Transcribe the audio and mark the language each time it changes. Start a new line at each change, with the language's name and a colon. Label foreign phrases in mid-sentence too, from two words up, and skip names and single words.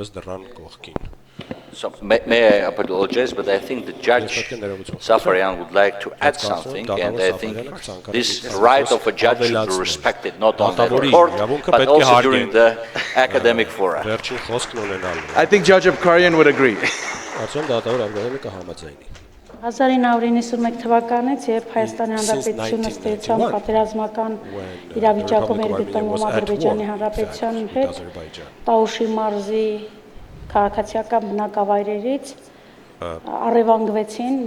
English: So may I apologize, but I think the Judge Safaryan would like to add something, and I think this right of a judge should be respected not only in court, but also during the academic fora. I think Judge Safaryan would agree.
Armenian: 1991 թվականից երբ Հայաստանի Հանրապետությունը ստեղծան պատերազմական իրավիճակում էր գտնվում Ադրբեջանի Հանրապետության հետ, Տաուշի մարզի քաղաքացիական բնակավայրերից առևանգվեցին